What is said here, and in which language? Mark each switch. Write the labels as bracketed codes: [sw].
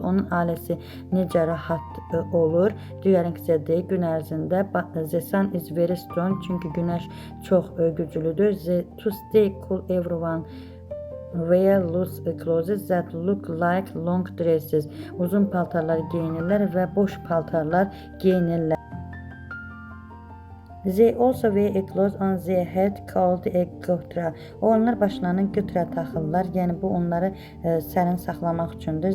[az] Onun ailəsi necə rahat olur. [en] During the day, [az] gün ərzində. [en] The sun is very strong. [az] Çünki günəş çox güclüdür. [en] To stay cool, everyone wear loose clothes that look like long dresses. [az] Uzun paltarlar geyinirlər və boş paltarlar geyinirlər. [en] They also wear a cloth on their head called a götra. [az] Onlar başlarına götra taxırlar. Yəni bu onları sərin saxlamaq üçündür.